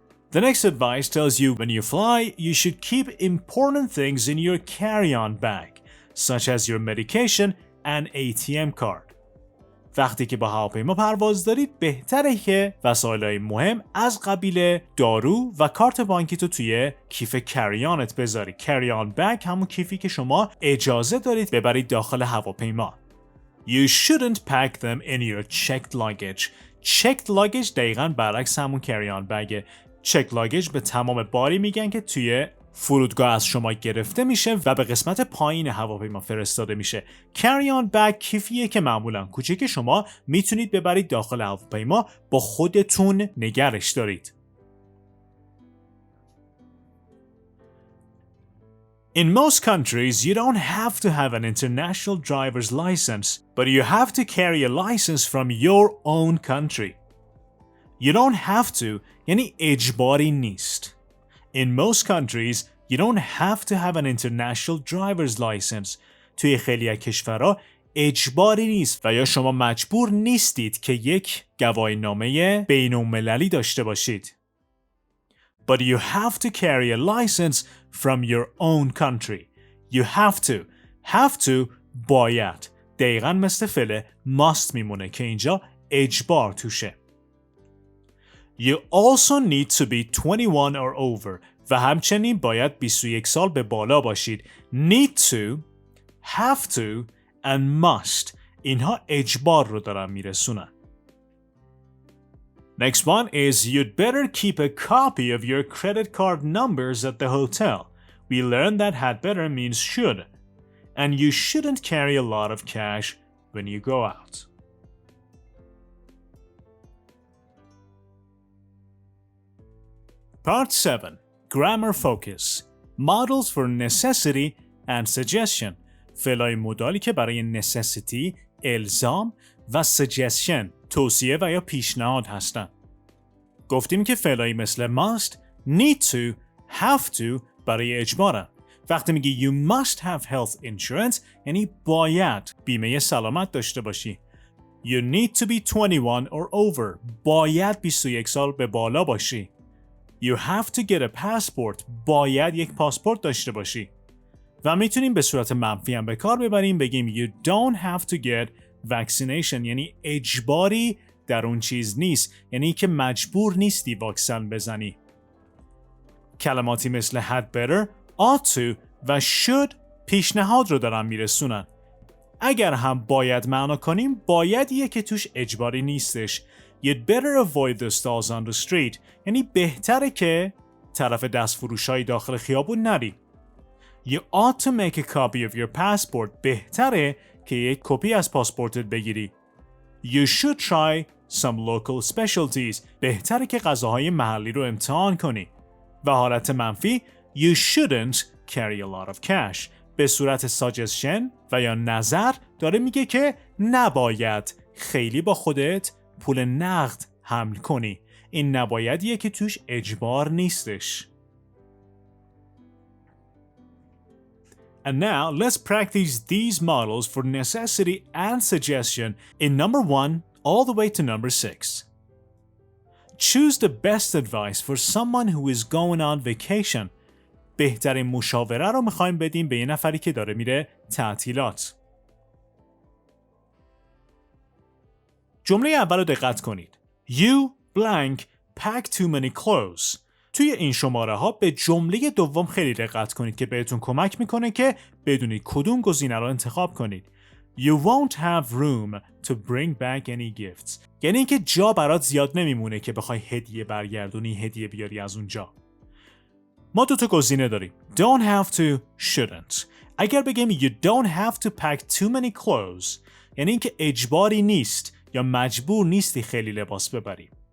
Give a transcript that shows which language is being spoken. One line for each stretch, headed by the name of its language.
English: The next advice tells you when you fly, you should keep important things in your carry-on bag, such as your medication and ATM card.
Persian: وقتی که با هواپیما پرواز دارید بهتره که وسایل‌های مهم از قبیل دارو و کارت بانکی تو توی کیف کریانت بذاری. کریان بگ همون کیفی که شما اجازه دارید ببرید داخل هواپیما.
English: You shouldn't pack them in your checked luggage.
Persian: checked luggage دقیقاً برعکس همون کریان بگه. checked luggage به تمام باری میگن که توی فرودگاه از شما گرفته میشه و به قسمت پایین هواپیما فرستاده میشه. carry-on bag کیفیه که معمولا کوچیک شما میتونید ببرید داخل هواپیما، با خودتون نگرش دارید.
English: In most countries, you don't have to have an international driver's license, but you have to carry a license from your own country. You don't have to
Persian: یعنی اجباری نیست.
English: In most countries, you don't have to have an international driver's license.
Persian: توی خیلی از کشورها اجباری نیست و یا شما مجبور نیستید که یک گواهینامه بین المللی داشته باشید.
English: But you have to carry a license from your own country. You have to. Have to
Persian: باید. دقیقاً مثل فعل must میمونه که اینجا اجبار توشه.
English: You also need to be 21 or over.
Persian: و همچنین باید 21 سال به بالا باشید.
English: Need to, have to, and must.
Persian: اینها اجبار رو دارن میرسونن.
English: Next one is you'd better keep a copy of your credit card numbers at the hotel. We learned that had better means should. And you shouldn't carry a lot of cash when you go out. Part 7. Grammar focus. Models for necessity and suggestion.
Persian: فعلای مدالی که برای necessity، الزام و suggestion، توصیه و یا پیشنهاد هستند. گفتیم که فعلایی مثل must، need to، have to برای اجبارن. وقتی میگی
English: you must have health insurance
Persian: یعنی باید بیمه سلامت داشته باشی.
English: You need to be 21 or over.
Persian: باید 21 سال به بالا باشی.
English: You have to get a passport.
Persian: باید یک پاسپورت داشته باشی. و میتونیم به صورت منفی هم به کار ببریم، بگیم
English: you don't have to get vaccination
Persian: یعنی اجباری در اون چیز نیست، یعنی که مجبور نیستی واکسن بزنی. کلماتی مثل had better، ought to و should پیشنهاد رو دارن میرسونن. اگر هم باید معنا کنیم بایدیه که توش اجباری نیستش.
English: You'd better avoid the stalls on the street.
Persian: یعنی بهتره که طرف دستفروشای داخل خیابون نری.
English: You ought to make a copy of your passport.
Persian: بهتره که یک کپی از پاسپورتت بگیری.
English: You should try some local specialties.
Persian: بهتره که غذاهای محلی رو امتحان کنی. و حالت منفی
English: You shouldn't carry a lot of cash.
Persian: به صورت ساجشن و یا نظر داره میگه که نباید خیلی با خودت پول نقد حمل کنی. این نبایدیه که توش اجبار نیستش.
English: And now let's practice these models for necessity and suggestion in number 1 all the way to number 6. Choose the best advice for someone who is going on vacation.
Persian: بهترین مشاوره رو میخوایم بدیم به یه نفری که داره میره تعطیلات. جمله اول رو دقت کنید.
English: You blank pack too many clothes.
Persian: توی این شماره ها به جمله دوم خیلی دقت کنید که بهتون کمک میکنه که بدونید کدوم گزینه رو انتخاب کنید.
English: You won't have room to bring back any gifts.
Persian: یعنی اینکه جا برات زیاد نمیمونه که بخوای هدیه برگردونی، هدیه بیاری از اونجا. ما دو تا گزینه داریم.
English: Don't have to, shouldn't.
Persian: اگر بگیم
English: you don't have to pack too many clothes
Persian: یعنی اینکه اجباری نیست یا مجبور نیستی خیلی لباس ببری.